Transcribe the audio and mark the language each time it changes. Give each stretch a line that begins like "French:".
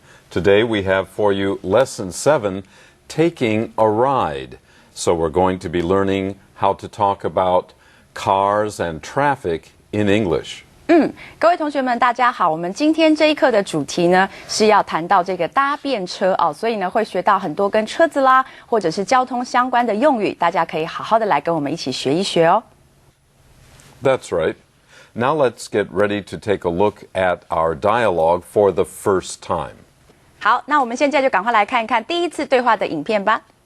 English: Today we have for you Lesson 7, Taking a Ride. So we're going to be learning how to talk about cars and traffic in English.
Chinese: 各位同学们，大家好。我们今天这一课的主题呢，是要谈到这个搭便车哦，所以呢，会学到很多跟车子啦，或者是交通相关的用语，大家可以好好的来跟我们一起学一学哦。
English: That's right. Now let's get ready to take a look at our dialogue for the first time.
Chinese: 好，那我们现在就赶快来看一看第一次对话的影片吧。